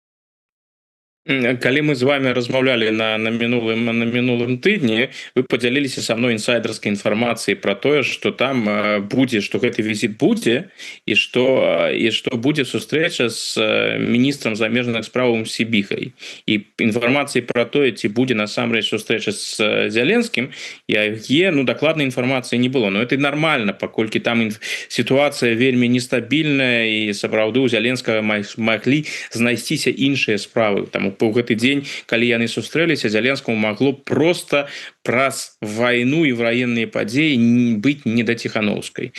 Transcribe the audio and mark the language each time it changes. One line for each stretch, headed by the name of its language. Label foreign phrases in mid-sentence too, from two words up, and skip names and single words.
Belarusian: Калі мы з вами размаўлялі на мінулым тыдні, вы подзяліліся са мной інсайдерскай інфармацыяй про тое, што там будзе, што гэты візіт будзе, і што будзе сустрэча з міністрам замежных спраў Сібіхай. І інфармацыі про тое, ці будзе насамрэч сустрэча з Зеленскім, дакладнай інфармацыі не было.
Russian: Но это нормально,
Belarusian: паколькі там сітуацыя вельмі нестабільная, і сапраўды у Зеленскага маглі знайсціся іншыя справы. Там у гэты дзень, калі яны сустрэліся, Зеленскаму магло просто праз вайну і ваенныя падзеі быць не да Ціханаўскай.